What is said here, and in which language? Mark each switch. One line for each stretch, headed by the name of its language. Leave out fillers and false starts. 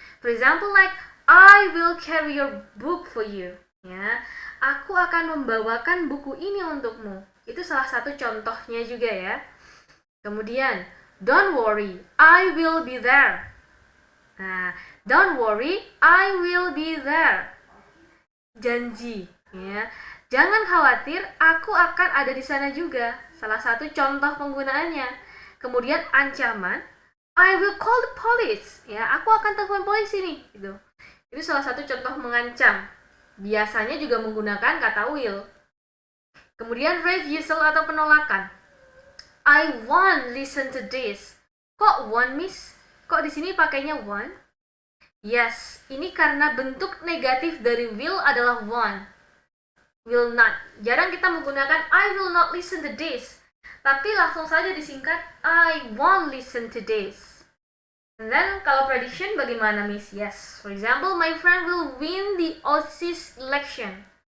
English: For example, like I will carry your book for you, ya.
Indonesian: Aku akan membawakan buku ini untukmu. Itu salah satu contohnya juga ya.
English: Kemudian, don't worry, I will be there. Nah, don't worry, I will be there.
Indonesian: Janji. Ya, jangan khawatir, aku akan ada di sana juga. Salah satu contoh penggunaannya. Kemudian ancaman,
English: I will call the police.
Indonesian: Ya, aku akan telepon polisi nih. Gitu. Itu salah satu contoh mengancam. Biasanya juga menggunakan kata will.
English: Kemudian refusal
Indonesian: atau penolakan.
English: I won't listen to this.
Indonesian: Kok won't, miss? Kok di sini pakainya won't? Yes, ini karena bentuk negatif dari will adalah won't.
English: Will not.
Indonesian: Jarang kita menggunakan
English: I will not listen to this.
Indonesian: Tapi langsung saja disingkat
English: I won't listen to this. And then kalau prediction
Indonesian: bagaimana, miss?
English: Yes. For example, my friend will win the OSIS election.